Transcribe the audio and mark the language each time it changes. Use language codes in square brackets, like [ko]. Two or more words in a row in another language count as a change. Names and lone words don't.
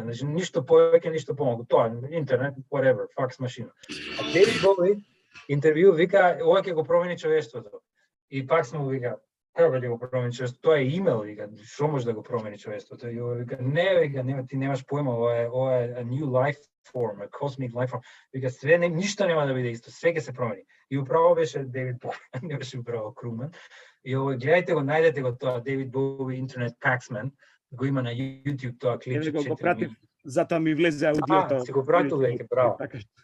[mk] Значи ништо повеќе, ништо помалку. Тоа интернет, whatever, факс машина. А Дейвид Боуи интервју вика, ова ќе го промени човештвото. И пак сме му вика, како ќе го промени човештвото? Тоа е имейл, вика, што може да го промени човештвото? И ова вика, не, ти немаш појма, ова е [en] a new life form, a cosmic life form. [mk] Вика, све ништо нема да биде исто, све ќе се промени. И управо беше Дейвид Боуи, не беше управо Кругман. И гледајте го, најдете го тоа, Дейвид Боуи, Интернет Паксман, го има на YouTube тоа клипче. Еве го пратив, затоа ми влезе аудиото. Си го пратил веќе, браво. Така што-